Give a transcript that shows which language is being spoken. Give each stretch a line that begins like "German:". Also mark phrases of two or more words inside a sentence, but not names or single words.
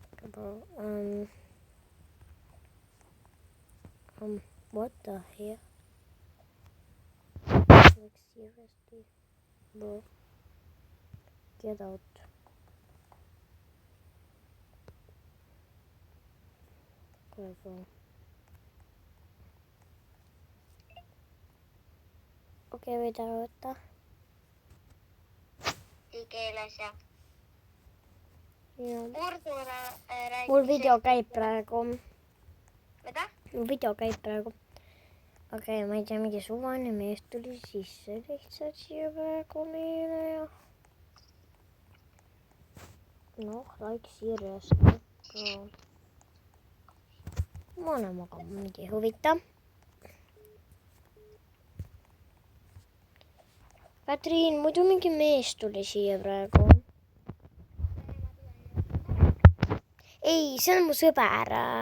English: bro. What the hell? Like seriously, bro. Get out. Bro.
Finnish: Okei, mitä aloittaa?
Estonian: Keeles ja Joo. Ursuura rääkis. Mul video käib praegu. Mida? Mul video käib praegu. Okei, ma ei tea, mingi suvaline mees tuli sisse lihtsalt siia praegu meile ja... Noh,
English: like seriously. Bro.
Estonian: Ma olen magama, mingi huvitav. Katriin, muidu mingi mees tuli siia praegu. Ei, see on mu sõber.